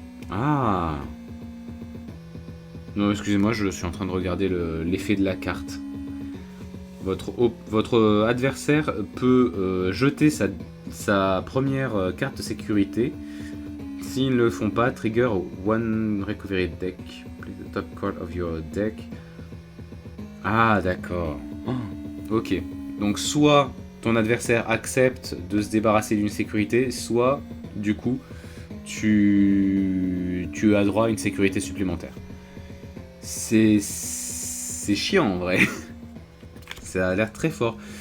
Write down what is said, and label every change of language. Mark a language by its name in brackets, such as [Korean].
[French] Ah. Non, excusez-moi, je suis en train de regarder l'effet de la carte. Votre adversaire peut jeter sa première carte de sécurité. S'ils ne le font pas, [English] trigger one recovery deck. Play the top card of your deck. [French] Ah, d'accord. Oh, ok. Donc, soit ton adversaire accepte de se débarrasser d'une sécurité, soit, du coup, tu as droit à une sécurité supplémentaire. C'est chiant, en vrai. Ça a l'air très fort.